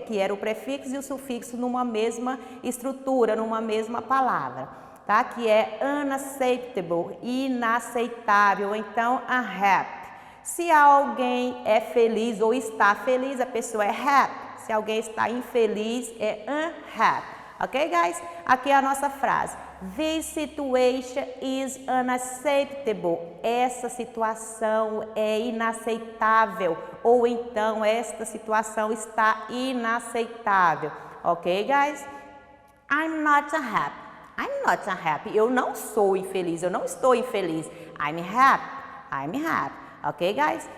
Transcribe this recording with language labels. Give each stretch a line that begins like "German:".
Portuguese: Que era o prefixo e o sufixo numa mesma estrutura, numa mesma palavra. Tá? Que é unacceptable, inaceitável, então unhappy. Se alguém é feliz ou está feliz, a pessoa é happy. Se alguém está infeliz, é unhappy.
English: Ok, guys?
Portuguese: Aqui é a nossa frase.
English: This situation is unacceptable.
Portuguese: Essa situação é inaceitável. Ou então, esta situação está inaceitável.
English: Ok, guys? I'm not unhappy. I'm not unhappy.
Portuguese: Eu não sou infeliz, eu não estou infeliz.
English: I'm happy. I'm happy. Ok, guys?